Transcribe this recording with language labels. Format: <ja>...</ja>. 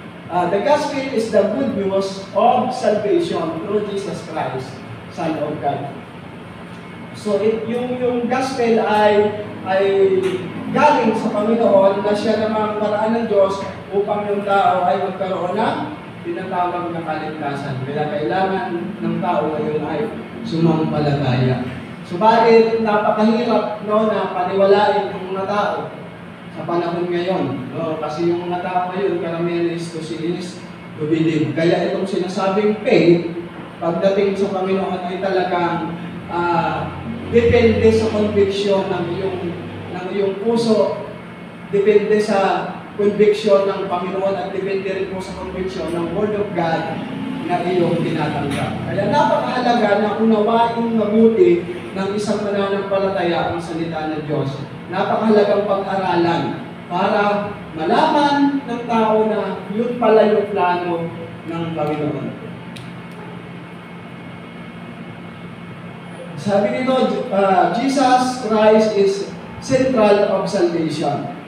<en>The gospel is the good news of salvation through Jesus Christ, Son of God.</en> <tl>So yung gospel ay galing sa Panginoon na siya namang paraan ng Diyos upang yung tao ay magkaroon ng tinatawag na kaligtasan. Kaya kailangan ng tao ngayon ay sumampalataya. Subalit napakahirap na paniwalain ng mga tao sa panahon ngayon. No? Kasi yung mga tao ngayon, karamihan is to believe. Kaya itong sinasabing faith, pagdating sa Panginoon ay talagang depende sa conviction ng iyong puso, depende sa conviction ng Panginoon at depende rin po sa conviction ng Word of God na iyong tinatanggap. Kaya napakahalaga na unawain mabuti ng isang mananampalataya ang salita ng Diyos. Napakahalagang pag-aralan para malaman ng tao na yun pala yung plano ng Panginoon. Sabi nito,</tl> <en>Jesus Christ is central of salvation.</en>